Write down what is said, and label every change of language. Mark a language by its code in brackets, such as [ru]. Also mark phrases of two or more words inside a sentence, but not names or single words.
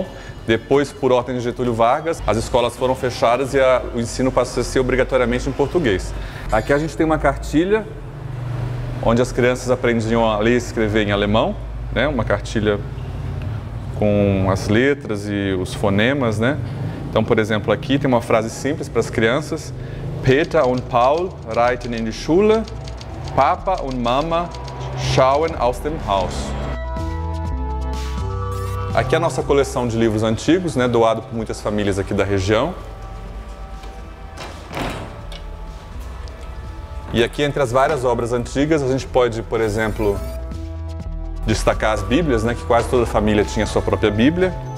[pt] Depois, por ordem de Getúlio Vargas, as escolas foram fechadas e o ensino passou a ser obrigatoriamente em português. Aqui a gente tem uma cartilha onde as crianças aprendiam a ler e escrever em alemão, né? Uma cartilha com as letras e os fonemas, né? Então, por exemplo, aqui tem uma frase simples para as crianças: [de] Peter und Paul reiten in die Schule, Papa und Mama schauen aus dem Haus. [pt] Aqui é a nossa coleção de livros antigos, né, doado por muitas famílias aqui da região. E aqui, entre as várias obras antigas, a gente pode, por exemplo, destacar as Bíblias, né, que quase toda família tinha sua própria Bíblia.